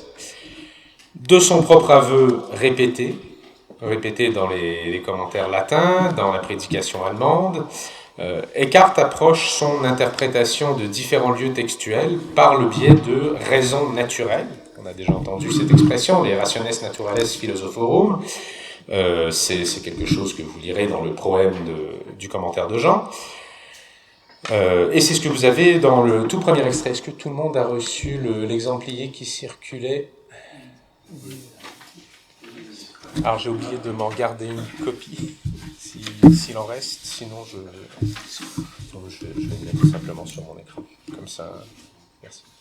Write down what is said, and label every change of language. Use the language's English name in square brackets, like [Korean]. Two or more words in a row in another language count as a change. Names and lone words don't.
[French] De son propre aveu répété dans les commentaires latins, dans la prédication allemande, Eckhart approche son interprétation de différents lieux textuels par le biais de raisons naturelles. On a déjà entendu cette expression, les [Latin] rationes naturales philosophorum. [French] C'est quelque chose que vous lirez dans le proème du commentaire de Jean. Et c'est ce que vous avez dans le tout premier extrait. Est-ce que tout le monde a reçu l'exemplier qui circulait ? Alors j'ai oublié de m'en garder une copie, s'il en reste, sinon je vais le mettre simplement sur mon écran, comme ça, merci.